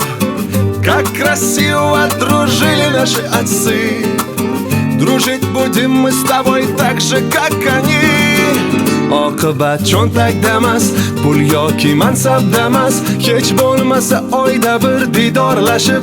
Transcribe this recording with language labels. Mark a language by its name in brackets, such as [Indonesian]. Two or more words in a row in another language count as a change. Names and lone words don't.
[Russian] Как красиво дружили наши отцы, дружить будем мы с тобой так же, как они. [Uzbek] Oqibat cho'ntakda emas pul yoki mansabda emas hech bo'lmasa oyda bir didorlashib